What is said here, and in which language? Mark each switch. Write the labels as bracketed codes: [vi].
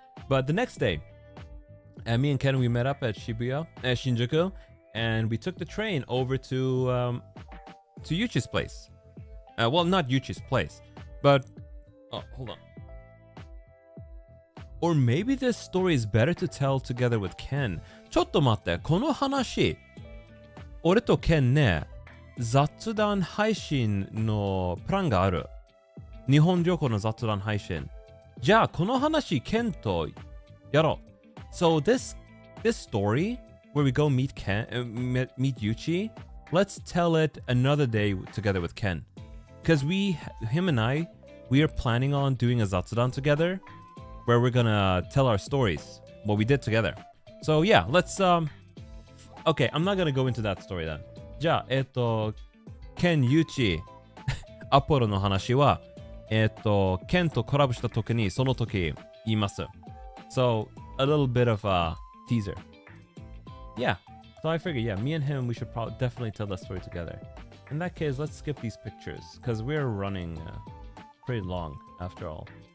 [en] But the next day, me and Ken, we met up at Shibuya, Shinjuku, and we took the train over to Yuchi's place. Well, not Yuchi's place, but... Oh, hold on. Or maybe this story is better to tell together with Ken. [ja] ちょっと待って、この話、俺と Ken ね、雑談配信のプランがある。日本旅行の雑談配信。じゃあ、この話、Ken とやろう。 [en] So this story, where we go meet meet Yuchi, let's tell it another day together with Ken. Because him and I, we are planning on doing a zatsudan together, where we're gonna tell our stories, what we did together. So yeah, let's okay, I'm not gonna go into that story then. [ja] じゃあ、Ken Yuchi アポロの話は、Ken とコラボした時にその時言います。 [en] So a little bit of a teaser. Yeah. So I figured, yeah, me and him, we should definitely tell that story together. In that case, let's skip these pictures because we're running pretty long after all.